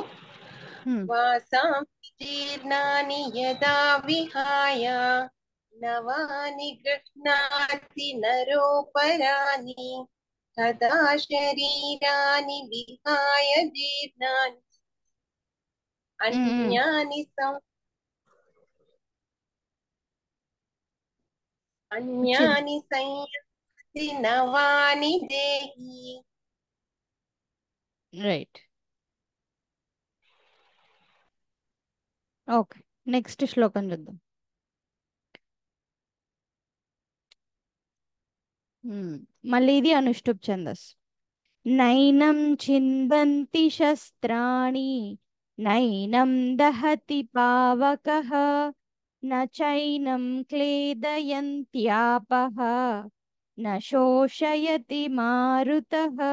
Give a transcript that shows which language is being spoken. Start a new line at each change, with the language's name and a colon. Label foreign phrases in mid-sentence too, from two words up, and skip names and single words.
Sanskrit: वासांसि जीर्णानि यदा विहाय नवानि गृह्णाति नरोपराणि तदा शरीराणि विहाय जीर्णानि अन्यानि संयाति नवानि देहि.
Telugu: రైట్. ఓకే. నెక్స్ట్ శ్లోకం చూద్దాం. మళ్ళీ ఇది అనుష్టుప్ ఛందస్.
Sanskrit: नैनं छिन्दन्ति शस्त्राणि नैनं दहति पावकः न चैनं क्लेदयन्त्यापः न शोषयति मारुतः.